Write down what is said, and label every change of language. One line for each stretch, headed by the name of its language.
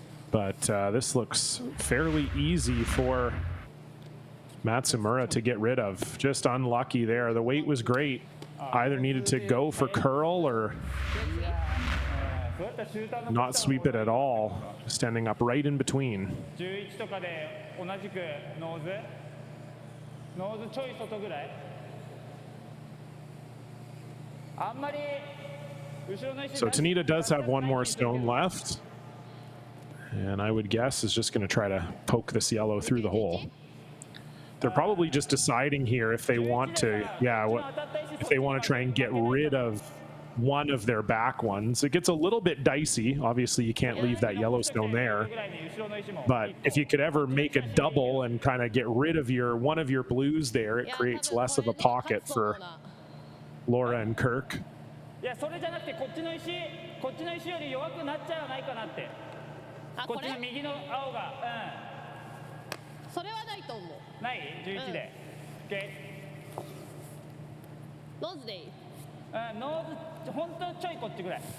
English: But this looks fairly easy for Matsumura to get rid of. Just unlucky there. The weight was great. Either needed to go for curl or not sweep it at all. Just ending up right in between.
Japanese: 11とかで同じくノーズちょい外ぐらいあんまり後ろの石
English: So Tanida does have one more stone left. And I would guess is just going to try to poke this yellow through the hole. They're probably just deciding here if they want to, if they want to try and get rid of one of their back ones. It gets a little bit dicey. Obviously, you can't leave that yellow stone there. But if you could ever make a double and kind of get rid of one of your blues there, it creates less of a pocket for Laura and Kirk.
Japanese: いやそれじゃなくてこっちの石より弱くなっちゃわないかなって。こっちの右の青が、それはないと思う。ない11で、OK。ノーズでいい。ノーズ本当ちょいこっちぐらい。